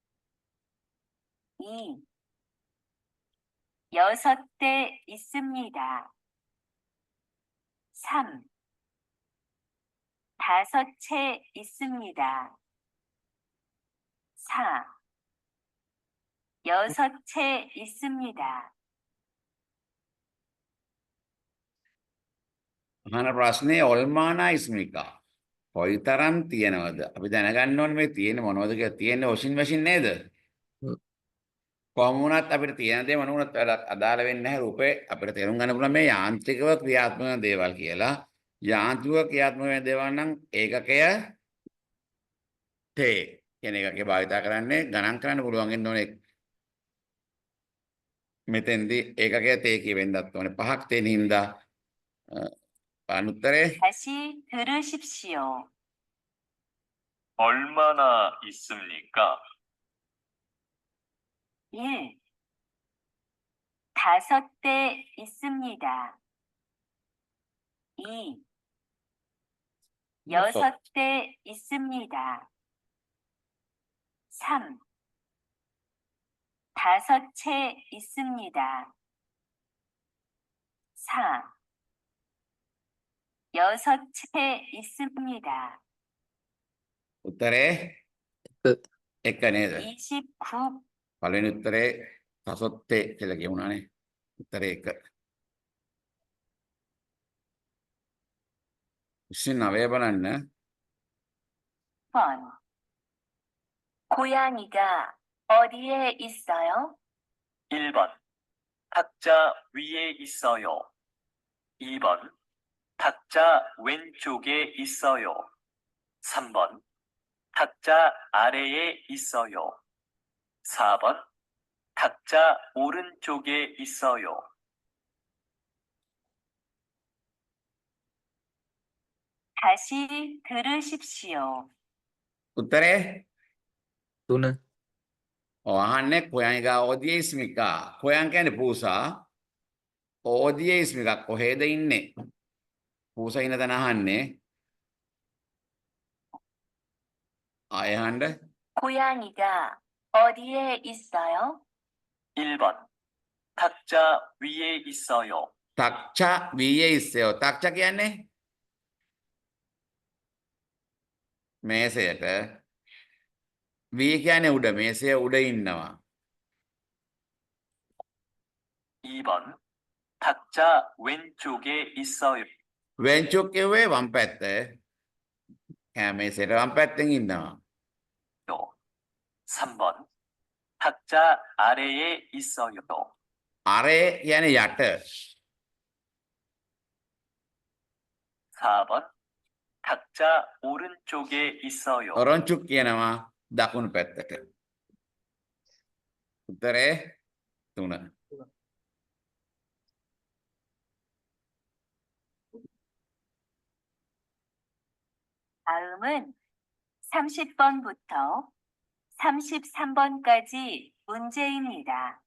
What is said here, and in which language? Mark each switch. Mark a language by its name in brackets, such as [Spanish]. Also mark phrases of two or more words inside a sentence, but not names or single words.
[Korean] 2. 6대 있습니다. 3. 5채 있습니다. 4. 6채 있습니다. [Sinhala] අහන ප්‍රශ්නේ [Korean] 얼마나 있습니까? [Sinhala] කොයිතරම් තියෙනවද? අපි දැනගන්න ඕනේ මේ තියෙන්නේ මොනවද කියලා. තියෙන්නේ [English] washing machine [Sinhala] නේද? කොහොම වුණත් අපිට තියෙන දේ මොන වුණත් අදාළ වෙන්නේ නැහැ රූපේ. අපිට තේරුම් ගන්න පුළුවන් මේ යාන්ත්‍රිකව ක්‍රියාත්මක වෙන දේවල් කියලා. යාන්ත්‍රිකව ක්‍රියාත්මක වෙන දේවල් නම් ඒකකය තේ කියන එකකේ භාවිත කරන්නේ ගණන් කරන්න පුළුවන් වෙන්න ඕනේ. මෙතෙන්දී ඒකකය තේ කියවෙන්නත් ඕනේ. පහක් තියෙන හින්දා අනුත්තරේ [Korean] 다시 들으십시오. 얼마나 있습니까? 1. 5대 있습니다. 2. 6대 있습니다. 3. 5채 있습니다. 4. 6채 있습니다. [Sinhala] උත්තරේ එක එක නේද? 29. පළවෙනි උත්තරේ සසොත්තේ කියලා කියුණානේ. උත්තරේ එක. 29 බලන්න. [Korean] 번. 고양이가 어디에 있어요? 1번. 탁자 위에 있어요. 2번. 탁자 왼쪽에 있어요. 3번. 탁자 아래에 있어요. 4번. 탁자 오른쪽에 있어요. 다시 들으십시오. [Sinhala] උත්තරේ තුන [Korean] අහන්නේ 고양이가 어디에 있습니까? [Sinhala] 고양 කියන්නේ පූසා. [Korean] 어디에 있습니까? [Sinhala] කොහෙද ඉන්නේ? පූසා ඉන්න තැන අහන්නේ. ආයෙ අහන්න. [Korean] 고양이가 어디에 있어요? 1번. 탁자 위에 있어요. 탁자 위에 있어요. 탁자 [Sinhala] කියන්නේ මේසයට. වී කියන්නේ උඩ. මේසය උඩ ඉන්නවා. [Korean] 2번. 탁자 왼쪽에 있어요. 왼쪽 [Sinhala] කිව්වේ වම් පැත්ත. මේසයට වම් පැත්තෙන් ඉන්නවා. [Korean] 3번. 탁자 아래에 있어요. 아래 [Sinhala] කියන්නේ යට. [Korean] 4번. 탁자 오른쪽에 있어요. [Sinhala] ඔරොන්චුක් කියනවා දකුණු පැත්තට. උත්තරේ 3. [Korean] 다음은 30번부터 33번까지 문제입니다.